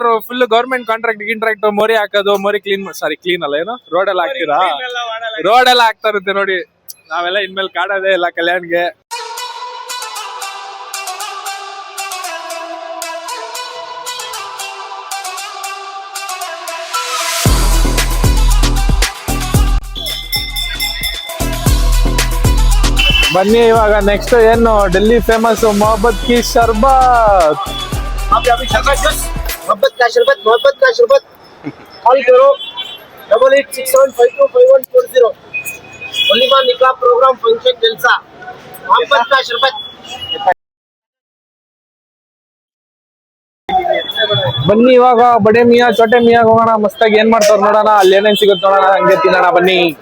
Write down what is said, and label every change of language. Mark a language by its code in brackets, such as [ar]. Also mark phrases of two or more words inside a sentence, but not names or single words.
[en] full government contract [kn] ಮೋರಿ ಹಾಕೋದು ಮೋರಿ ಕ್ಲೀನ್ ಅಲ್ಲ ಏನು ರೋಡ್ ಎಲ್ಲ ಹಾಕ್ತೀರಾ ರೋಡ್ ಎಲ್ಲ ಹಾಕ್ತಾ ಇರುತ್ತೆ ನೋಡಿ ನಾವೆಲ್ಲ ಇನ್ಮೇಲೆ ಕಾಡೋದೇ ಇಲ್ಲ ಕಲ್ಯಾಣ್ಗೆ ಬನ್ನಿ ಇವಾಗ ನೆಕ್ಸ್ಟ್ ಏನು ಡೆಲ್ಲಿ ಫೇಮಸ್ ಮೊಹಬ್ಬತ್ ಕಿ ಶರ್ಬತ್ [hi] मोहब्बत का शरबत कॉल करो 8867525140 वलीमा निकाह प्रोग्राम फंक्शन जलसा मोहब्बत का शरबत [kn] ಬನ್ನಿ ಇವಾಗ ಬಡೆ ಮಿಯಾ ಚೋಟೆ ಮಿಯಾ ಹೋಗೋಣ ಮಸ್ತಾಗಿ ಏನ್ ಮಾಡ್ತಾರ ನೋಡೋಣ ಅಲ್ಲಿ ಏನೇನ್ ಸಿಗುತ್ತೆ ನೋಡೋಣ ಹಂಗೆ ತಿನ್ನೋಣ ಬನ್ನಿ